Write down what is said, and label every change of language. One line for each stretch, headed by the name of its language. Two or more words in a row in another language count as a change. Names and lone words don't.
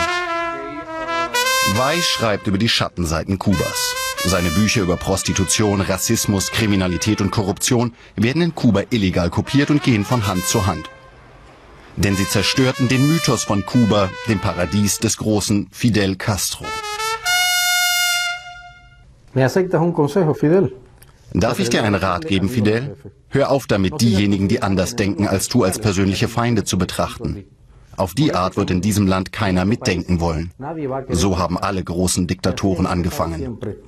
German: Wai schreibt über die Schattenseiten Kubas. Seine Bücher über Prostitution, Rassismus, Kriminalität und Korruption werden in Kuba illegal kopiert und gehen von Hand zu Hand. Denn sie zerstörten den Mythos von Kuba, dem Paradies des großen Fidel Castro.
Spanish: ¿Me aceptas un consejo, Fidel?
German: Darf ich dir einen Rat geben, Fidel? Hör auf damit, diejenigen, die anders denken als du, als persönliche Feinde zu betrachten. Auf die Art wird in diesem Land keiner mitdenken wollen. So haben alle großen Diktatoren angefangen.